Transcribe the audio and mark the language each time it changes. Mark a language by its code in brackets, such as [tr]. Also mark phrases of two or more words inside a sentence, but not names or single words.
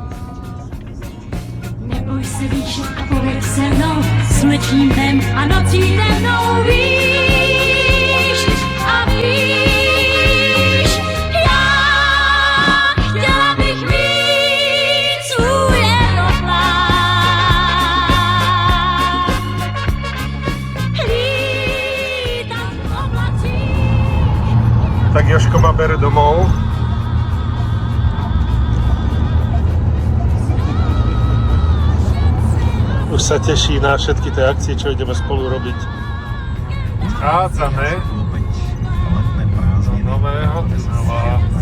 [cs] Neboj se víš a povedz se mnou, slnečním dnem a nocí temnou víš a víš. Já chtěla bych mít svůj aeroplán. Lítat v oblacích. [sk] Tak Jožko ma bere domov. Už sa teší na všetky tie akcie, čo ideme spolu robiť. Vchádzame do nového tunela.